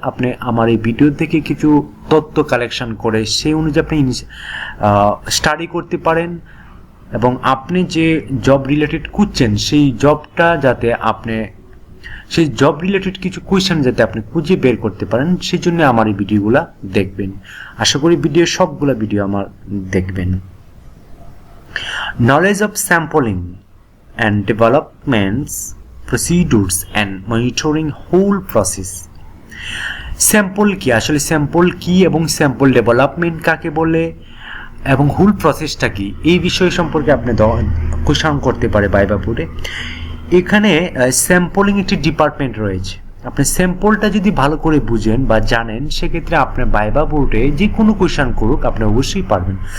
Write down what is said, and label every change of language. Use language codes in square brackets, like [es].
[bn] আপনি আমার এই ভিডিও থেকে কিছু তথ্য কালেকশন করে সেই অনুযায়ী আপনি স্টাডি করতে পারেন এবং আপনি যে জব রিলেটেড খুঁজছেন সেই জবটা যাতে আপনি সেই জব রিলেটেড কিছু কোয়েশ্চেন যাতে আপনি খুঁজে বের করতে পারেন, সেই জন্য আমার এই ভিডিওগুলো দেখবেন। আশা করি সবগুলো ভিডিও আমার দেখবেন। [en] Knowledge of sampling and developments, procedures and monitoring whole process. [bn] Sample কি, আসলে স্যাম্পল কি এবং স্যাম্পল ডেভেলপমেন্ট কাকে বলে এবং হোল প্রসেসটা কি, এই বিষয় সম্পর্কে আপনি কোয়েশন করতে পারে ভাইভা বোর্ডে। এখানে স্যাম্পলিং একটি ডিপার্টমেন্ট রয়েছে। আপনি স্যাম্পলটা যদি ভালো করে বুঝেন বা জানেন, সেক্ষেত্রে আপনার ভাইভা বোর্ডে যে কোনো কোয়েশন করুক আপনি অবশ্যই পারবেন।